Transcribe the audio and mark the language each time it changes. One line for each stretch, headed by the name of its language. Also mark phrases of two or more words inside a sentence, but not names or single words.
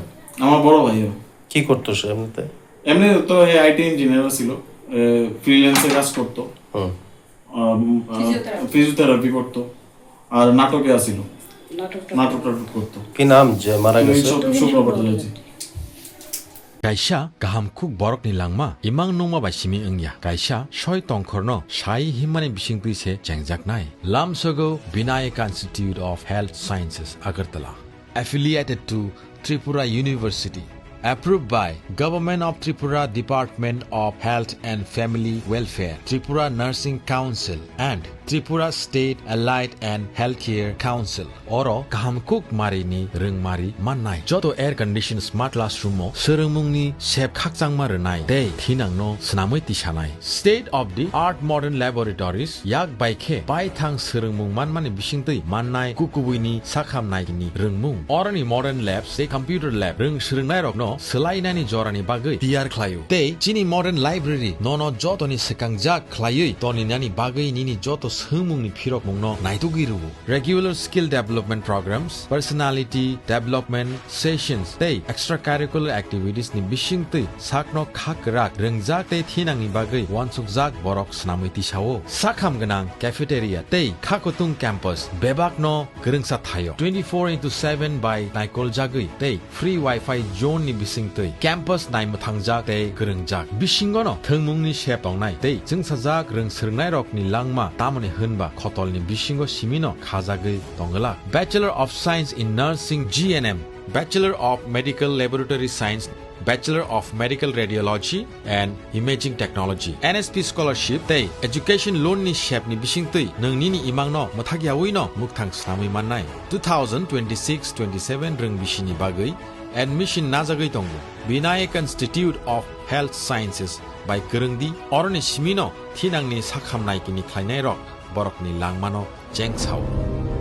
Bangla: আমার বড় ভাই। কি করতো সে এমনিতে? এমনি তো
English: IT engineer
Bangla: ছিল, ফ্রিল্যান্সে কাজ করতো, ফিজিওথেরাপি করতো, আর নাটকে আসিল, নাটক করতো। কি নাম যে মারা গেছে? শুক্রবারে
Kok Borok: Kaisa kaham kuk borok ni langma imang nongma bai simi engya kaisa soi tongkhorno sai himani bising tuise jengjak nai Lamsogo Vinayaka Institute of Health Sciences Agartala
English: affiliated to Tripura University, approved by Government of Tripura Department of Health and Family Welfare, Tripura Nursing Council and Tripura State Allied and Healthcare Council.
Kok Borok: Oro kahamkuk marini rungmari mannai joto
English: air conditioned smart classroom
Kok Borok: mo serungmungni sep khakchangma renai dei thinangno snamoi tisanai
English: state of the art modern laboratories
Kok Borok: yak baikhe baithang serungmung manmani bisingtui mannai kukubuini sakhamnai ni rungmung orani
English: modern labs they computer lab
Kok Borok: rung srungnai rokno selainani jorani bagui tiar khlayo dei chini
English: modern library
Kok Borok: nono jotoni sekangjak khlayui toni nani bagui nini joto sumungni phirok mungno naitugiru
English: regular skill development programs, personality development sessions
Kok Borok: tei
English: extracurricular activities
Kok Borok: ni bisingtui sakno khakrak rengjak tei thinangni bagui wansukjak borok snamui tisao sakham ganang cafeteria tei khakotung campus bebakno gerungsa thayo 24/7 by naikol jagui tei
English: free wifi zone
Kok Borok: ni bisingtui campus naimuthangjak tei gerungjak bisingono thungmungni shep tongnai tei jungsajak rungsrngnai rokni langma tamoni hunba khotolni bisingo simino khajagui tongala
English: Bachelor of Science in Nursing GNM, Bachelor of Medical Laboratory Science, Bachelor of Medical Radiology and Imaging Technology.
Kok Borok: NSP Scholarship tei
English: Education Loan
Kok Borok: ni shep ni bisingtui nongni ni imang no mathagyawi no mukthang snami mannai. 2026-27 rong bisini bagui admission najagui tongo. Vinayak Institute of Health Sciences by Kerengdi oroni simino thinangni sakhamnai kini khlainai rok borokni langmano jengchao.